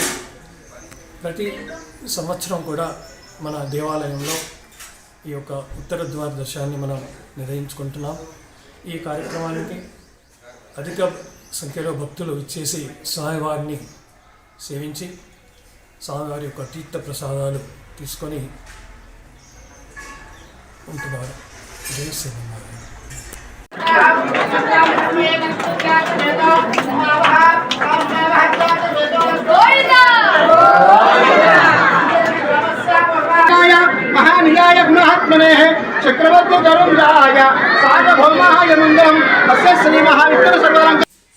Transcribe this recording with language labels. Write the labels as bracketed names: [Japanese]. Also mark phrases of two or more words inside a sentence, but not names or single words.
[Telugu] ప్రతి సంవత్సరం కూడా మన దేవాలయంలో ఈ యొక్క ఉత్తర ద్వార దర్శనాన్ని మనం నిర్వహించుకుంటున్నాం. ఈ కార్యక్రమానికి అధిక సంఖ్యలో భక్తులు ఇచ్చేసి స్వామివారిని సేవించి స్వామివారి యొక్క తీర్థ ప్రసాదాలు తీసుకొని ఉంటున్నారు. జై శ్రీమన్నారాయణ. [Sanskrit] महानियाय महात्मने चक्रवर्ती तरुण राय सार्वभौमाय मंगलम अस्य श्री महाविष्णु सर्वं